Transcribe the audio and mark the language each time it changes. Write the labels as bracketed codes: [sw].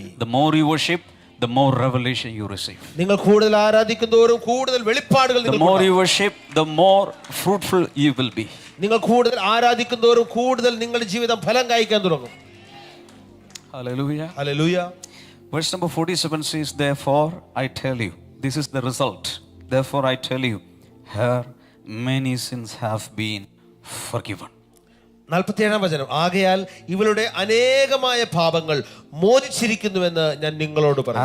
[en] The more you worship, the more revelation you receive. [ml] നിങ്ങൾ കൂടുതൽ ആരാധിക്കുന്തോറും കൂടുതൽ വെളിപ്പാടുകൾ [en] The more you worship, the more fruitful you will be. [ml] നിങ്ങൾ കൂടുതൽ ആരാധിക്കുന്തോറും കൂടുതൽ നിങ്ങളുടെ ജീവിതം ഫലം കായ്ക്കാൻ തുടങ്ങും. [en] Hallelujah. [ml] Hallelujah. [en] Verse number 47 says, therefore I tell you, this is the result. Therefore I tell you, hear many sins have been forgiven. [ml] 47-ാം വചനം, ആകയാൽ ഇവളുടെ അനേകമായ പാപങ്ങൾ മോചിച്ചിരിക്കുന്നുവെന്ന് ഞാൻ നിങ്ങളോട് പറഞ്ഞു.